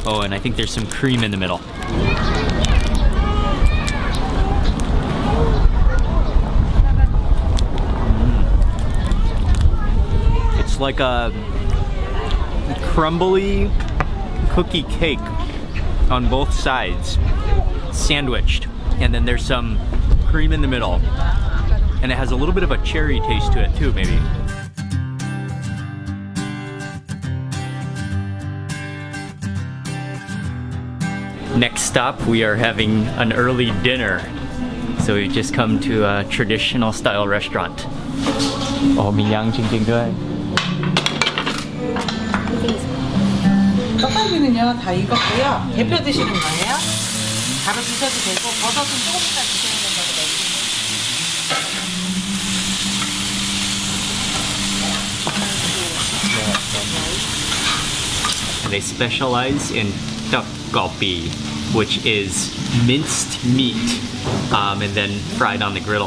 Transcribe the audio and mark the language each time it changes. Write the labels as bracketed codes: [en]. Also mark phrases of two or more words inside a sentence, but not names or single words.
[en] Oh, and I think there's some cream in the middle. It's like a crumbly cookie cake on both sides, sandwiched, and then there's some cream in the middle, and it has a little bit of a cherry taste to it too, maybe. Next stop, we are having an early dinner. So we've just come to a traditional style restaurant. [th] Oh,มีย่างจริงๆด้วย [ko] 떡갈비는요 다 익었고요. 데펴 드시는 거예요. 바로 드셔도 되고 버섯은 조금 이따 드셔야 된다고 [en] And they specialize in 떡갈비, which is minced meat and then fried on the griddle.